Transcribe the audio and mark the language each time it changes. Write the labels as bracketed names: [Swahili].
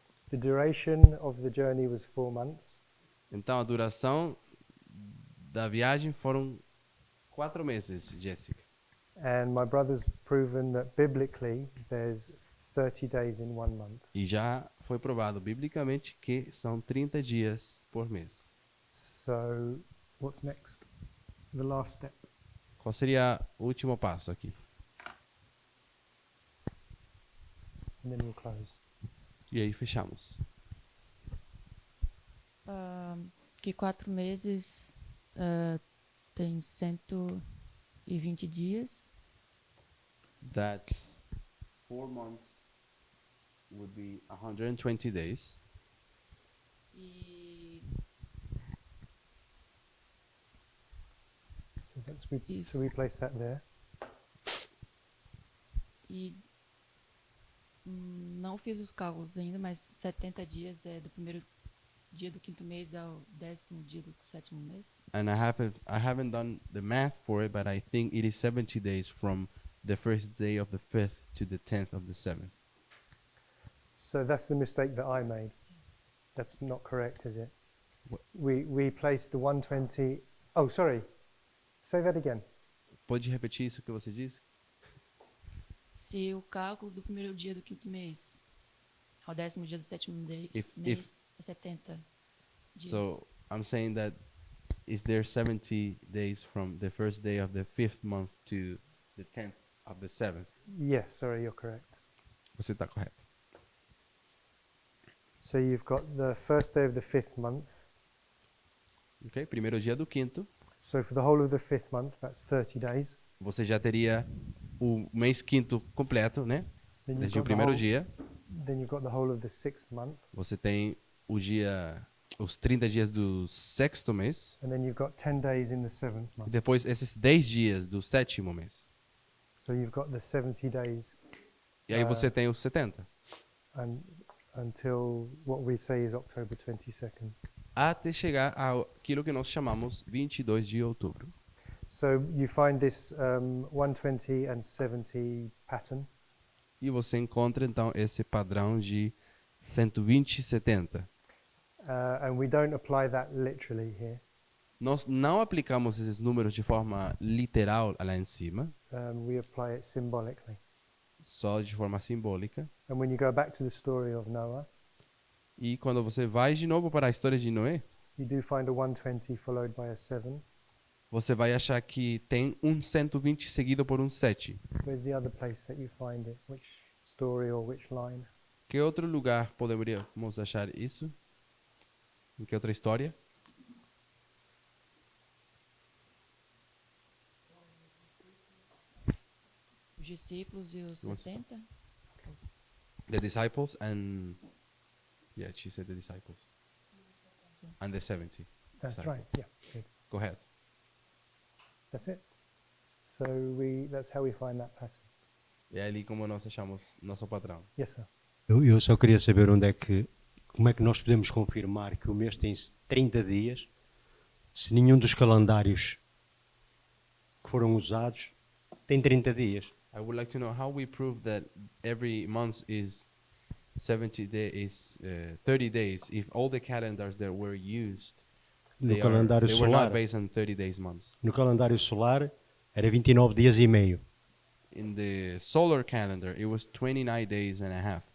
[English] the duration of the journey was 4 months. [Portuguese] Então, a duração da viagem foram 4 meses, Jessica. [English] And my brother's proven that biblically there's 30 days in 1 month. [Portuguese] E já foi provado biblicamente que são 30 dias por mês. [English] So what's next? The last step. [Portuguese] Qual seria o último passo aqui? [English] And then we'll close. [Portuguese] E aí fechamos. Que 4 meses tem 120 dias. [English] That 4 months would be 120 days. [Portuguese] E [English] So Yes. so we place that there. [Portuguese] Não fiz os cálculos ainda, mas 70 dias é do primeiro dia do quinto mês ao 10º dia do sétimo mês. [English] And I haven't done the math for it, but I think it is 70 days from the first day of the 5th to the 10th of the 7th. So that's the mistake that I made. That's not correct, is it? What? We placed the 120. Oh, sorry. Say that again. [Portuguese] Pode repetir isso que você disse? Se o cálculo do primeiro dia do quinto mês ao 10º dia do sétimo mês é 70 dias. [English] So I'm saying that is there 70 days from the first day of the 5th month to the 10th of the 7th. Yes, sorry, you're correct. [Portuguese] Você está correto. [English] So you've got the first day of the 5th month. [Portuguese] Ok? Primeiro dia do quinto. [English] So for the whole of the 5th month, that's 30 days. [Portuguese] Você já teria o mês quinto completo, né? [English] Then you've [Portuguese] Desde o [English] got the [Portuguese] primeiro [English] whole, [Portuguese] dia. [English] then you've got the whole of the 6th month, [Portuguese] Você tem os 30 dias do sexto mês. [English] and then you've got 10 days in the 7th [Portuguese] E [English] month. [Portuguese] depois esses 10 dias do sétimo mês. [English] So you've got the 70 days [Portuguese] E aí você tem os 70. [English] and until what we say is October 22nd. [Portuguese] Até chegar àquilo que nós chamamos 22 de outubro. [English] So you find this 120 and 70 pattern. [Portuguese] E você encontra então esse padrão de 120 e 70. [English] And we don't apply that literally here. [Portuguese] Nós não aplicamos esses números de forma literal lá em cima, [English] We apply it symbolically. [Portuguese] só de forma simbólica. [English] And when you go back to the story of Noah, [Portuguese] E quando você vai de novo para a história de Noé, [English] you do find a 120 followed by a 7. [Portuguese] você vai achar que tem um 120 seguido por um 7. [English] Where's the other place that you find it? Which story or which line? [Portuguese] Que outro lugar poderíamos achar isso? Em que outra história? Os discípulos e os 70? [English] The disciples and... Yeah, she said the disciples. And the 70. That's disciples. right. Yeah. Good. Go ahead. That's it. So that's how we find that pattern. [Portuguese] É ali como nós achamos nosso padrão. [English] Yes, sir. [Portuguese] Eu só queria saber como é que nós podemos confirmar que o mês tem 30 dias se nenhum dos calendários que foram usados tem 30 dias. [English] I would like to know how we prove that every month is 30 days if all the calendars that were used [Portuguese] No calendário [English] they were [Portuguese] solar, [English] not based on 30 days months. [Portuguese] no calendário solar era 29 dias e meio. [English] In the solar calendar it was 29 days and a half.